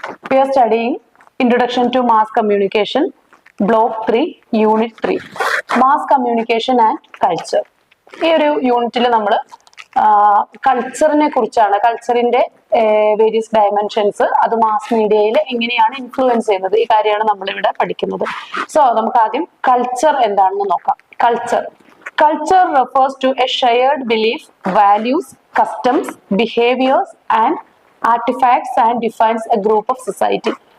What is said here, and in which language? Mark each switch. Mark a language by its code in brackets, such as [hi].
[en] We are studying Introduction to Mass Communication, Block 3, Unit 3, Mass Communication and Culture. [ml] ഈ ഒരു യൂണിറ്റിൽ നമ്മൾ കൾച്ചറിനെ കുറിച്ചാണ്, കൾച്ചറിന്റെ വേരിയസ് ഡയമെൻഷൻസ്, അത് മാസ് മീഡിയയിൽ എങ്ങനെയാണ് ഇൻഫ്ലുവൻസ് ചെയ്യുന്നത്, ഈ കാര്യമാണ് നമ്മളിവിടെ പഠിക്കുന്നത്. സോ നമുക്ക് ആദ്യം കൾച്ചർ എന്താണെന്ന് നോക്കാം. [en] Culture refers to a shared belief, values, customs, behaviors and artifacts and defines a group of society.